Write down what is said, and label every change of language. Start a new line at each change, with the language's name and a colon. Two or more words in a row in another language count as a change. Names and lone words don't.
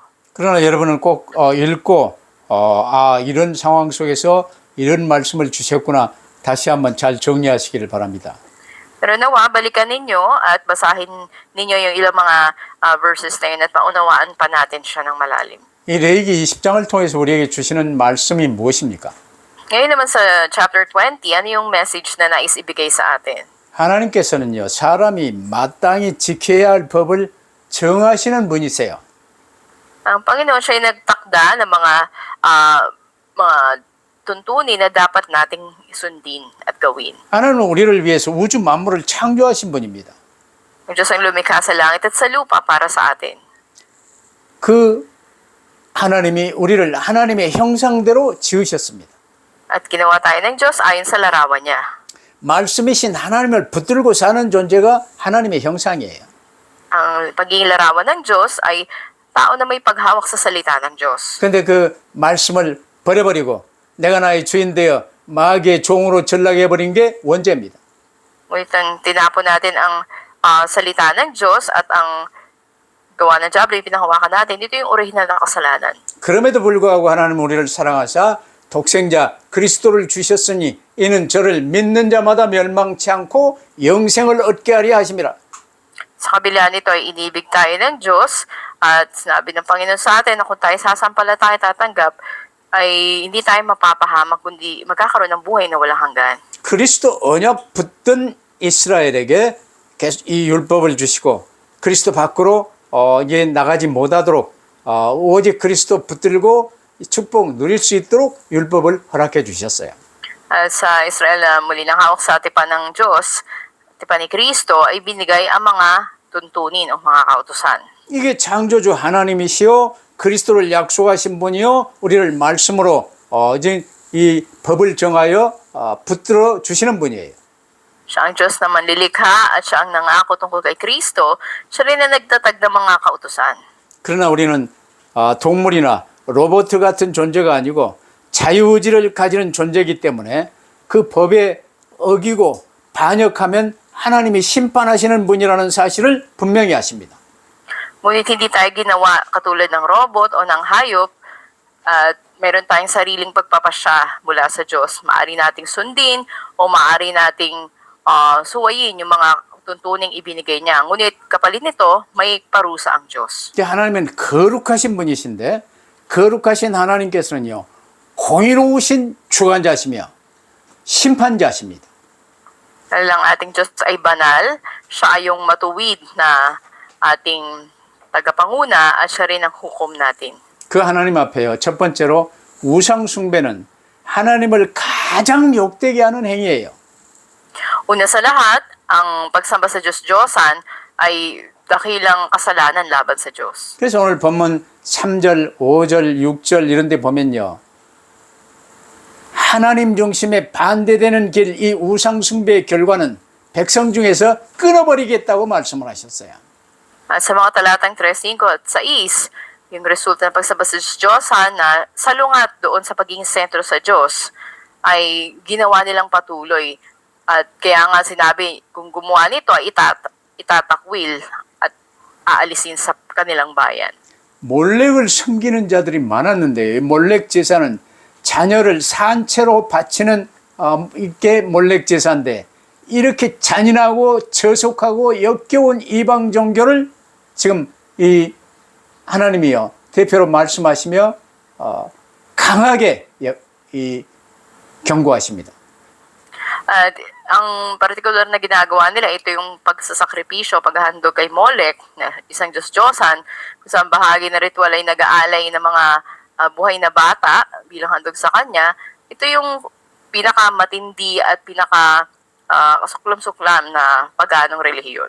Korean: 그러나 여러분은 꼭 읽고 이런 상황 속에서 이런 말씀을 주셨구나 다시 한번 잘 정리하시기를 바랍니다.
Filipino: Pero nawa, balikan ninyo at basahin ninyo yung ilang mga verses na yun at maunawaan pa natin siya ng malalim.
Korean: 이 레위기 20장을 통해서 우리에게 주시는 말씀이 무엇입니까?
Filipino: Ngayon naman sa chapter 20, ano yung message na nais ibigay sa atin?
Korean: 하나님께서는요, 사람이 마땅히 지켜야 할 법을 정하시는 분이세요.
Filipino: Ang Panginoon siya ay nagtakda ng mga tuntunin na dapat nating sundin at gawin.
Korean: 하나님은 우리를 위해서 우주 만물을 창조하신 분입니다.
Filipino: Ang Diyos ang lumikha sa langit at sa lupa para sa atin.
Korean: 그 하나님이 우리를 하나님의 형상대로 지으셨습니다.
Filipino: At ginawa tayo ng Diyos ayon sa larawan niya.
Korean: 말씀이신 하나님을 붙들고 사는 존재가 하나님의 형상이에요.
Filipino: Ang pagiging larawan ng Diyos ay tao na may paghawak sa salita ng Diyos.
Korean: 근데 그 말씀을 버려버리고 내가 나의 주인 되어 마귀의 종으로 전락해버린 게 원죄입니다.
Filipino: Ngunit ang tinapon natin ang salita ng Diyos at ang gawa ng Diablo, yung pinahawakan natin, ito yung original na kasalanan.
Korean: 그럼에도 불구하고 하나님은 우리를 사랑하사 독생자 그리스도를 주셨으니 이는 저를 믿는 자마다 멸망치 않고 영생을 얻게 하려 하심이라.
Filipino: Sa kabila nito ay inibig tayo ng Diyos at sinabi ng Panginoon sa atin na kung tayo sasampalataya tatanggap ay hindi tayo mapapahamak kundi magkakaroon ng buhay na walang hanggan.
Korean: 그리스도 언약 붙든 이스라엘에게 계속 이 율법을 주시고 그리스도 밖으로 이제 나가지 못하도록 오직 그리스도 붙들고 축복 누릴 수 있도록 율법을 허락해 주셨어요.
Filipino: Sa Israel na muli nang hawak sa tipan ng Diyos, tipan ni Kristo, ay binigay ang mga tuntunin o mga kautusan.
Korean: 이게 창조주 하나님이시요 그리스도를 약속하신 분이요 우리를 말씀으로 이제 이 법을 정하여 붙들어 주시는 분이에요.
Filipino: Siya ang Diyos na manlilikha at siya ang nangako tungkol kay Kristo, siya rin na nagtatag ng mga kautusan.
Korean: 그러나 우리는 동물이나 로봇 같은 존재가 아니고 자유의지를 가지는 존재이기 때문에 그 법에 어기고 반역하면 하나님이 심판하시는 분이라는 사실을 분명히 아십니다.
Filipino: Ngunit hindi tayo ginawa katulad ng robot o ng hayop at meron tayong sariling pagpapasya mula sa Diyos. Maari nating sundin o maari nating suwayin yung mga tuntuning ibinigay niya. Ngunit kapalit nito, may parusa ang Diyos.
Korean: 하나님은 거룩하신 분이신데 거룩하신 하나님께서는요 공의로우신 주관자시며 심판자십니다.
Filipino: Dahil ang ating Diyos ay banal, siya ay yung matuwid na ating tagapanguna at siya rin ang hukom natin.
Korean: 그 하나님 앞에요. 첫 번째로 우상 숭배는 하나님을 가장 욕되게 하는 행위예요.
Filipino: Una sa lahat, ang pagsamba sa Diyos-Diyosan ay dakilang kasalanan laban sa Diyos.
Korean: 그래서 오늘 본문 3절, 5절, 6절 이런 데 보면요. 하나님 중심에 반대되는 길, 이 우상 숭배의 결과는 백성 중에서 끊어버리겠다고 말씀을 하셨어요.
Filipino: At sa mga talatang 3, 5 at 6, yung resulta ng pagsamba sa Diyos-Diyosan na salungat doon sa pagiging sentro sa Diyos ay ginawa nilang patuloy. At kaya nga sinabi, kung gumawa nito ay itatakwil at aalisin sa kanilang bayan.
Korean: 몰렉을 섬기는 자들이 많았는데 몰렉 제사는 자녀를 산채로 바치는 이게 몰렉 제사인데 이렇게 잔인하고 저속하고 역겨운 이방 종교를 지금 이 하나님이요 대표로 말씀하시며 강하게 이 경고하십니다.
Filipino: At ang partikular na ginagawa nila, ito yung pagsasakripisyo, paghahandog kay Molech, na isang Diyos-Diyosan, kung saan bahagi na ritual ay nag-aalay ng mga buhay na bata bilang handog sa kanya. Ito yung pinakamatindi at kasuklam-suklam na paganong relihiyon.